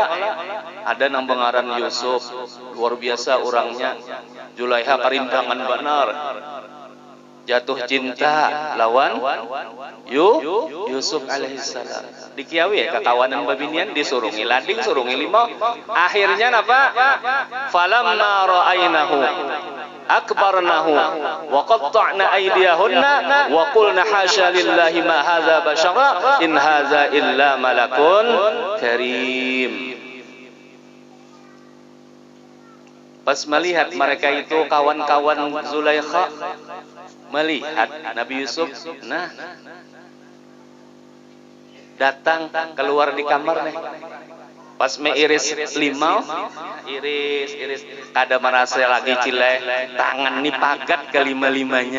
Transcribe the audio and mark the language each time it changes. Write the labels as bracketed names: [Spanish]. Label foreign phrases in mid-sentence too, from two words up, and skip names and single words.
[Banjar] Ada nang bengaran Yusuf, luar biasa orangnya. Zulaikha karindangan benar, jatuh cinta lawan Yusuf alaihissalam. Dikiawi ya kekawanan babinian, disurungi lading, surungi limau. Akhirnya apa? [Arabic] فلما رأينه أكبرنه وقطعن أيديهن وقلن حاش لله ما هذا بشرا إن هذا إلا ملك كريم. [Banjar] Pas melihat mereka itu kawan-kawan Zulaikha melihat Nabi Yusuf, nah datang keluar di kamar nih. Pas meiris limau, iris kada merasa lagi cileh, tangan nih pagat kelima-limanya.